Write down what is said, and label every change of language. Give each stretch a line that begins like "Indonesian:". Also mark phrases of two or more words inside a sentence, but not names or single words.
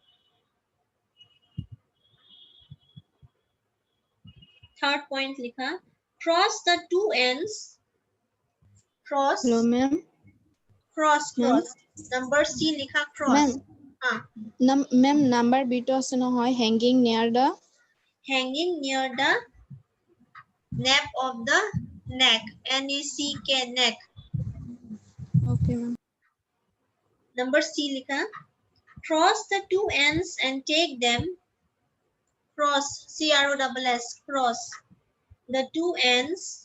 English: Third point, likha. Cross the two ends. Cross. Hello, ma'am. Cross. Number C, likha, cross. Ma'am, number
Assamese: bito ase nohoy,
English: hanging near the nape of the neck, N-E-C-K, neck. Okay, ma'am. Number C, likha. Cross the two ends and take them. Cross, C-R-O-S-S, cross the two ends.